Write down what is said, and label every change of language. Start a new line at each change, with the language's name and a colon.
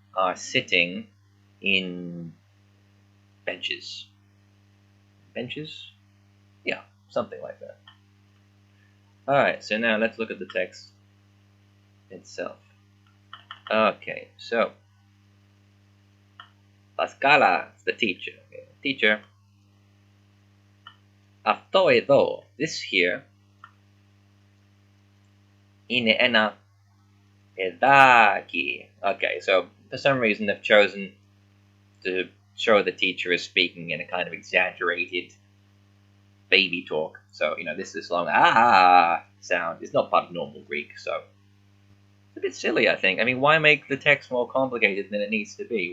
English: are sitting in benches. Benches? Yeah, something like that. Alright, so now let's look at the text itself. Okay, so La Scala is the teacher. Okay, teacher.
Greek: Αυτό εδώ,
English: this here,
Greek: είναι ένα παιδάκι.
English: Okay, so for some reason they've chosen to show the teacher is speaking in a kind of exaggerated baby talk. So, this long sound is not part of normal Greek, so it's a bit silly, I think. I mean, why make the text more complicated than it needs to be?